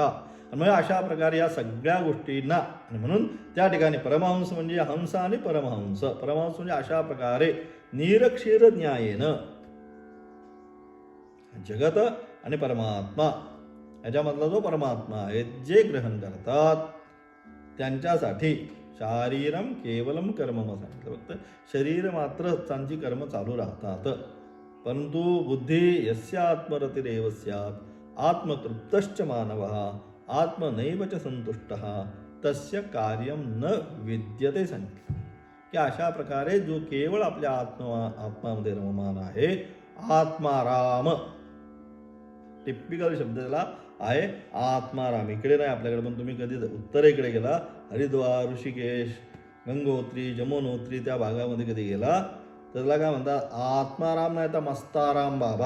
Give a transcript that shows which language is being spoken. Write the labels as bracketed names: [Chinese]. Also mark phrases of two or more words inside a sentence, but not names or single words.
[Marathi] आणि मग अशा प्रकारे या सगळ्या गोष्टींना, आणि म्हणून त्या ठिकाणी परमहंस म्हणजे हंस आणि परमहंस. परमहंस म्हणजे अशा प्रकारे निरक्षीर न्यायेनं जगत आणि परमात्मा याच्यामधला जो परमात्मा आहे जे ग्रहण करतात त्यांच्यासाठी [Sanskrit] शारीरम केवलम कर्मम [Marathi] सांगितलं. फक्त शरीर मात्र त्यांची कर्म चालू राहतात. परंतु बुद्धी [Sanskrit] यस्य आत्मरतिरेव स्यात् आत्मतृप्तश्च मानवः आत्मनैव च संतुष्टः तस्य कार्यम न विद्यते. [Marathi] सांगितलं की अशा प्रकारे जो केवळ आपल्या आत्मामध्ये रममान आहे, आत्माराम. टिपिकल शब्द त्याला आहे आत्माराम. इकडे नाही आपल्याकडे, पण तुम्ही कधी उत्तरेकडे गेला, हरिद्वार, ऋषिकेश, गंगोत्री, जमुनोत्री त्या भागामध्ये कधी गेला तर त्याला काय म्हणतात, आत्माराम नाही तर मस्ताराम बाबा.